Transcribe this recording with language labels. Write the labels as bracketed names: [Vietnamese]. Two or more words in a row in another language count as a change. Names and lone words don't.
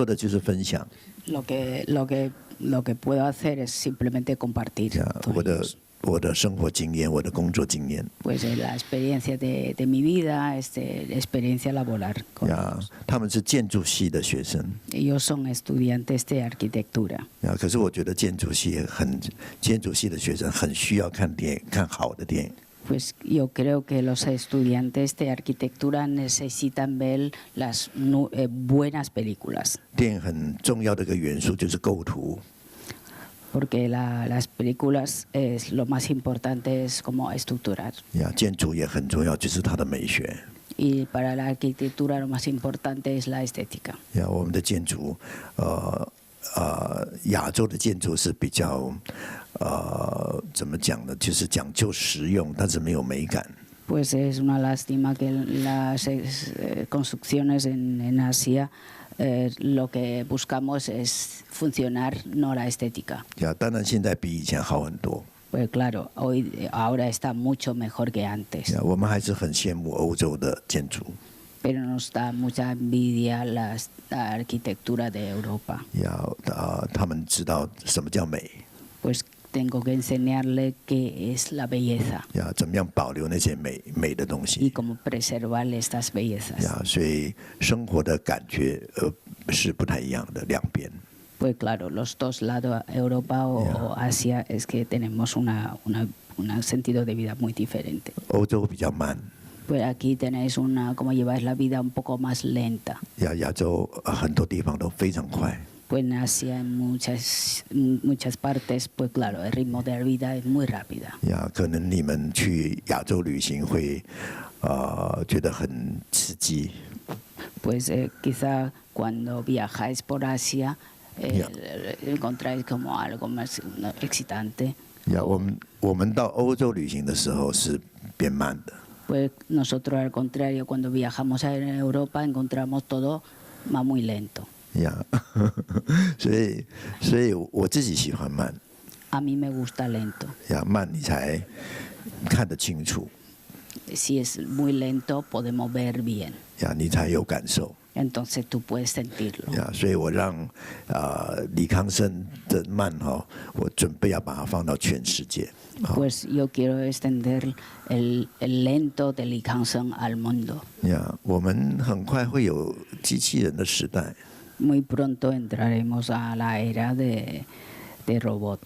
[Chinese] 我能做的就是分享。 [Spanish] Lo que lo que puedo hacer es simplemente compartir con ellos. [Chinese] 我的生活经验，我的工作经验。 [Spanish] Pues la experiencia de mi vida, experiencia laboral con 呀 ellos. [Chinese] 他们是建筑系的学生。 [Spanish] Ellos son estudiantes de arquitectura. [Chinese] 呀，可是我觉得建筑系的学生很需要看电影，看好的电影。 [Spanish] Pues yo creo que los estudiantes de arquitectura necesitan ver las buenas películas. [Chinese] 电影很重要的一个元素就是构图。 [Spanish] Porque las películas lo más importante es como estructurar. [Chinese] 呀，建筑也很重要，就是它的美学。 [Spanish] Y para la arquitectura lo más importante es la estética. [Chinese] 呀，我们的建筑，亚洲的建筑是比较，怎么讲呢？就是讲究实用，但是没有美感。 [Spanish] Pues es una lástima que las construcciones en Asia lo que buscamos es funcionar, no la estética. [Chinese] 呀，当然现在比以前好很多。 [Spanish] Pues claro, ahora está mucho mejor que antes. [Chinese] 呀，我们还是很羡慕欧洲的建筑。 [Spanish] Pero nos da mucha envidia la arquitectura de Europa. [Chinese] 呀，他们知道什么叫美。 [Spanish] Pues tengo que enseñarle qué es la belleza [Chinese] 呀，怎么样保留那些美的东 [Spanish] y [Chinese] 西？ [Spanish] cómo preservar estas bellezas. [Chinese] 呀，所以生活的感觉是不太一样的，两边。 [Spanish] Pues claro, los dos lados, Europa o Asia, es que tenemos un sentido de vida muy diferente. [Chinese] 欧洲比较慢， [Spanish] Pues aquí tenéis como lleváis la vida un poco más lenta. [Chinese] 呀，亚洲很多地方都非常快。 [Spanish] Pues en Asia, en muchas partes, pues claro, el ritmo de la vida es muy rápida. [Chinese] 呀，可能你们去亚洲旅行会，觉得很刺激。 [Spanish] Pues quizá cuando viajáis por Asia encontráis como algo más excitante. [Chinese] 呀，我们到欧洲旅行的时候是变慢的。 [Spanish] Pues nosotros al contrario, cuando viajamos a Europa encontramos todo más muy lento. [Chinese] 呀，所以我自己喜欢慢。 [Spanish] A mí me gusta lento. [Chinese] 呀，慢你才看得清楚。 [Spanish] Si es muy lento podemos ver bien. [Chinese] 呀，你才有感受。 [Spanish] Entonces tú puedes sentirlo. [Chinese] 呀，所以我让李康生的慢我准备要把它放到全世界。 [Spanish] Pues yo quiero extender el lento de Lee Kang-sung al mundo. [Chinese] 呀，我们很快会有机器人的时代。 [Spanish] Muy pronto entraremos a la era de robots.